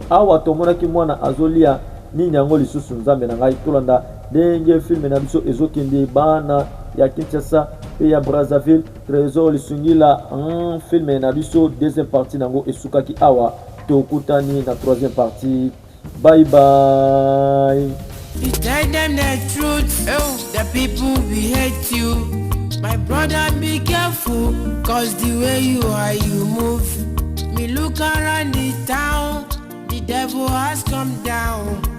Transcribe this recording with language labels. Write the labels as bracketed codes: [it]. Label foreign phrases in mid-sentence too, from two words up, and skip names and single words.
[ln] Awa tomonaki mwana azolia nini yango lisusu nzambe na ngai tolanda ndenge film na biso ezokende bana ya Kinshasa pe ya Brazzaville Trésor Lisungila en film na biso [fr] deuxième partie [ln] nango esukaki awa tokutani na [fr] troisième partie. [en] Bye bye. You tell them the truth, oh, the people will hate you. My brother, be careful, cause the way you are, you move. Me look around the town, the devil has come down.